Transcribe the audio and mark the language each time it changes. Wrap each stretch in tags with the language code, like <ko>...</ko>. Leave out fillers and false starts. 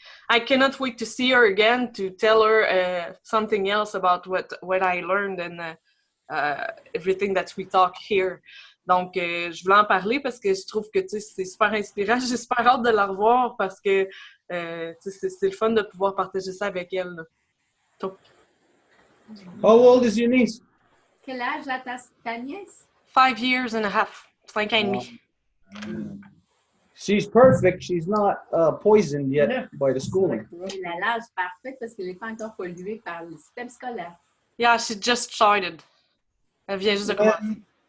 <en>I cannot wait to see her again, to tell her something else about what I learned and everything that we talk here.</en> <fr>Donc, je voulais en parler parce que je trouve que c'est super inspirant. J'ai super hâte de la revoir parce que c'est le fun de pouvoir partager ça avec elle. Donc,</fr> <en>How old is your niece?</en> <fr>Quel âge a ta nièce?</fr> <en>5 years and a half.</en> <fr>5 ans et demi.</fr> <en>She's perfect. She's not poisoned yet by the schooling.</en> <fr>Elle a l'âge parfait parce qu'elle n'est pas encore polluée par le système scolaire.</fr> <en>Yeah, she just started.</en> <fr>Elle vient juste de commencer.</fr>